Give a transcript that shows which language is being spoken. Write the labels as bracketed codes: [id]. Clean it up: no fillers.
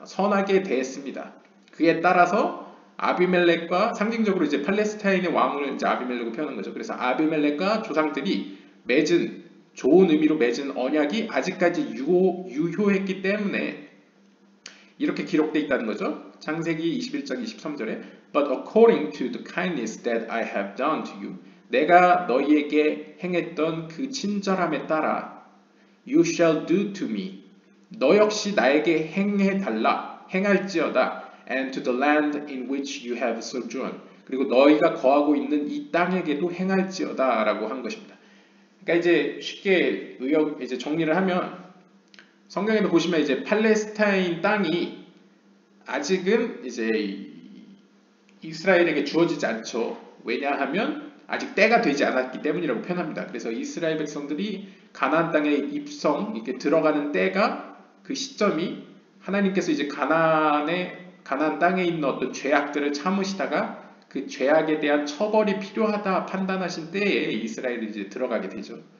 [ko] 선하게 대했습니다. 그에 따라서 아비멜렉과 상징적으로 이제 팔레스타인의 왕을 이제 아비멜렉으로 표현한 거죠. 그래서 아비멜렉과 조상들이 맺은 좋은 의미로 맺은 언약이 아직까지 유효했기 때문에 이렇게 기록되어 있다는 거죠. 창세기 21장 23절에 [en] But according to the kindness that I have done to you [ko] 내가 너희에게 행했던 그 친절함에 따라 [en] You shall do to me [ko] 너 역시 나에게 행할지어다 [en] and to the land in which you have sojourned [ko] 그리고 너희가 거하고 있는 이 땅에게도 행할지어다 라고 한 것입니다. 그러니까 이제 쉽게 이제 정리를 하면 성경에도 보시면 이제 팔레스타인 땅이 아직은 이제 이스라엘에게 주어지지 않죠. 왜냐하면 아직 때가 되지 않았기 때문이라고 표현합니다. 그래서 이스라엘 백성들이 가나안 땅에 이렇게 들어가는 때가 그 시점이 하나님께서 이제 가나안 땅에 있는 어떤 죄악들을 참으시다가 그 죄악에 대한 처벌이 필요하다 판단하신 때에 이스라엘이 이제 들어가게 되죠.